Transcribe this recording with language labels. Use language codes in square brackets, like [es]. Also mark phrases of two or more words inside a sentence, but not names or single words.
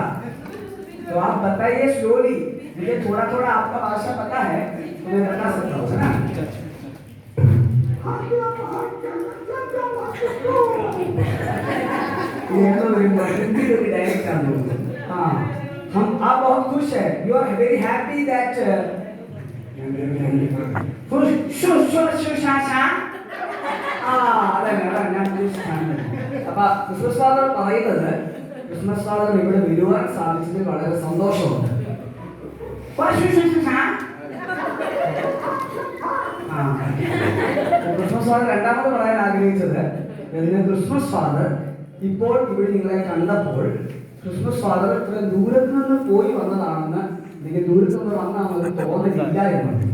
[hi] तो आप बताइए स्लोली, मुझे थोड़ा थोड़ा आपका भाषा पता है तो मैं बता सकता हूँ, है ना? ये तो हिंदी को भी डायरेक्ट कर दो। हाँ, हम आप बहुत खुश है, [en] you are very happy that [ml] അപ്പൊ ക്രിസ്മസ് ഫാദർ പറയുന്നത് ക്രിസ്മസ് ഫാദർ ഇവിടെ വരുവാൻ സാധിച്ചതിൽ വളരെ സന്തോഷമുണ്ട്. ക്രിസ്മസ് ഫാദർ രണ്ടാമത് പറയാൻ ആഗ്രഹിച്ചത് ക്രിസ്മസ് ഫാദർ ഇപ്പോൾ ഇവിടെ നിങ്ങളെ കണ്ടപ്പോൾ ക്രിസ്മസ് ഫാദർ ഇത്ര ദൂരത്ത് നിന്ന് പോയി വന്നതാണെന്ന് എനിക്ക് ദൂരത്ത് നിന്ന് വന്നാണെന്ന് തോന്നുന്നില്ല എന്ന്.